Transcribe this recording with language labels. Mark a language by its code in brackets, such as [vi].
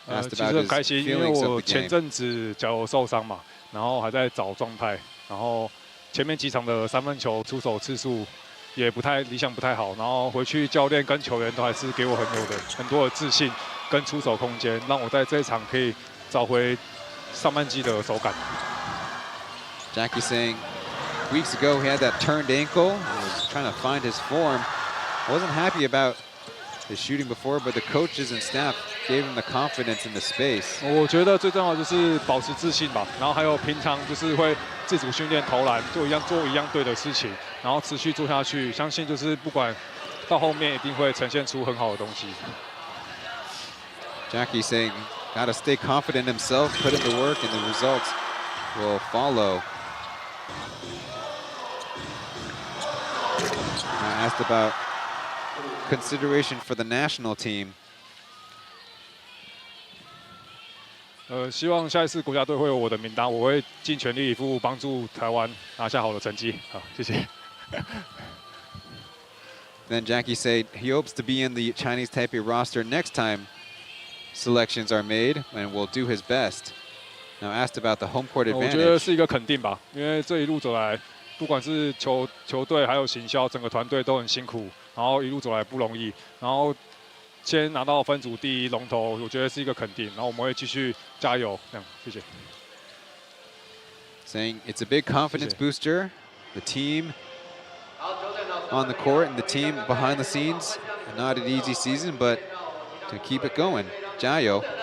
[zh] 其实很开心，因为我前阵子脚受伤嘛，然后还在找状态，然后前面几场的3分球出手次数也不太理想，不太好，然后回去教练跟球员都还是给我很多的自信跟出手空间，让我在这一场可以找回上半季的手感。 [en] Jackie saying weeks ago he had that turned ankle, was trying to find his form, wasn't happy about his shooting before, but the coaches and staff gave him the confidence in the space. [zh] 我觉得最重要的就是保持自信吧，然后还有平常就是会自主训练投篮，做一样对的事情，然后持续做下去，相信就是不管到后面一定会呈现出很好的东西。 [en] Jackie saying, gotta stay confident in himself, put in the work, and the results will follow. I asked about consideration for the national team. [zh] 希望下一次国家队会有我的名单，我会尽全力以赴帮助台湾拿下好的成绩。好，谢谢。 [en] Then Jackie said he hopes to be in the Chinese Taipei roster next time selections are made, and will do his best. Now asked about the home court advantage. [zh] 我觉得是一个肯定吧，因为这一路走来，不管是球队还有行销，整个团队都很辛苦，然后一路走来不容易，然后先拿到分组第1龙头，我觉得是一个肯定，然后我们会继续加油，这样，谢谢。 [en] Saying it's a big confidence booster. The team on the court and the team behind the scenes, not an easy season, but to keep it going. [zh] 加油.